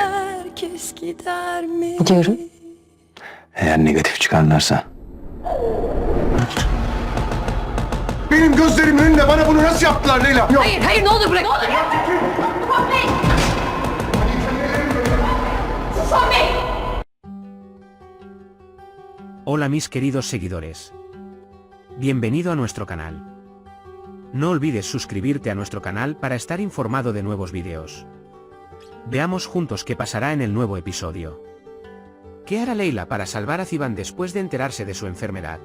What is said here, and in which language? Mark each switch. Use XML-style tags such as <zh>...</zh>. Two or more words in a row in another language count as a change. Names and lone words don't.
<tr>Biliyorum. Eğer negatif çıkarlarsa. Benim gözlerimin önünde bana bunu nasıl yaptılar Leyla? Yok. Hayır, hayır, ne olur bırak. Ne olur yapma. Tufan Bey! Tufan Bey!</tr> <es>Hola mis queridos seguidores. Bienvenido a nuestro canal. No olvides suscribirte a nuestro canal para estar informado de nuevos vídeos. Veamos juntos qué pasará en el nuevo episodio. ¿Qué hará Leyla para salvar a Ziban después de enterarse de su enfermedad?</es>